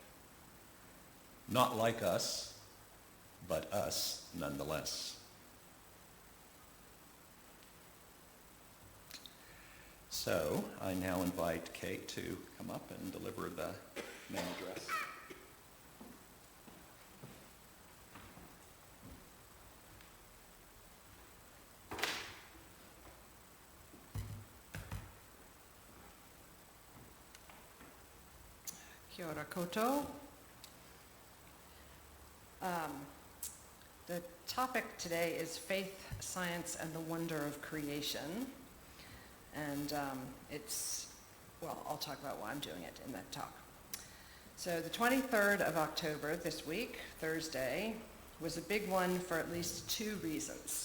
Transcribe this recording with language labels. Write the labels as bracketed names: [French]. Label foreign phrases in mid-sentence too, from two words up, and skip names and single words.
[English] Not like us, but us nonetheless. So I now invite Kate to come up and deliver the main address. [Māori] Kia ora koutou. [English] The topic today is faith, science, and the wonder of creation. And I'll talk about why I'm doing it in that talk. So the 23rd of October, this week, Thursday, was a big one for at least two reasons.